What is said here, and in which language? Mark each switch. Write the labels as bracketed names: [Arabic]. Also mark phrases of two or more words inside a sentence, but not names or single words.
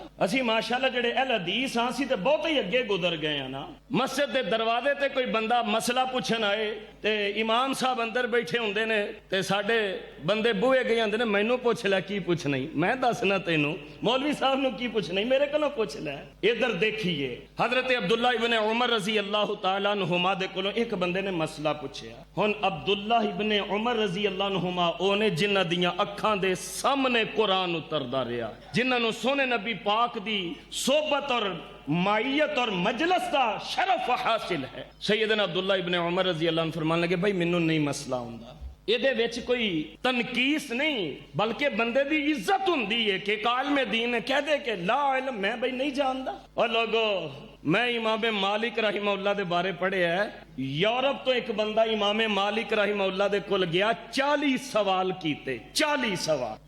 [Punjabi] اسی ماشاءاللہ جیڑے اہل حدیث ہاں، اسی تے بہت ہی اگے گزر گئے ہیں نا. مسجد دے دروازے تے کوئی بندہ مسئلہ پچھن آئے تے امام صاحب اندر بیٹھے ہوندے نے تے ساڈے بندے بوہے گئے آندے نے، مینوں پچھ لے کی پچھنا ای، میں دسنا تینوں، مولوی صاحب نوں کی پچھنا ای، میرے کولوں پچھ لے. [Urdu] ادھر دیکھیے [Punjabi] حضرت عبداللہ ابن عمر [Arabic] رضي الله تعالى عنهما [Punjabi] دے کولوں اک بندے نے مسئلہ پچھیا. ہن عبداللہ ابن عمر [Arabic] رضي الله عنهما [Punjabi] اوہ نے جنہاں دیاں اکھاں دے سامنے قرآن اتردا رہا، جنہاں نوں سوہنے نبی پاک دی صحبت اور معیت اور مجلس کا شرف حاصل ہے. سیدنا عبداللہ ابن عمر [Arabic] رضي الله عنه [Punjabi] فرمان لگے، بھائی مینوں نہیں مسئلہ آؤندا, ਇਹਦੇ ਵਿੱਚ کوئی تنقیص نہیں بلکہ بندے دی عزت ہوندی ہے کہ عالمے دین کہہ دے کہ [Arabic] لا علم [Punjabi] میں بھائی نہیں جاندا. اور لوگو میں امام مالک رحمہ اللہ دے بارے پڑھیا ہے، یورپ توں اک بندہ امام مالک رحمہ اللہ دے کول گیا، 40 سوال کیتے، 40 سوال.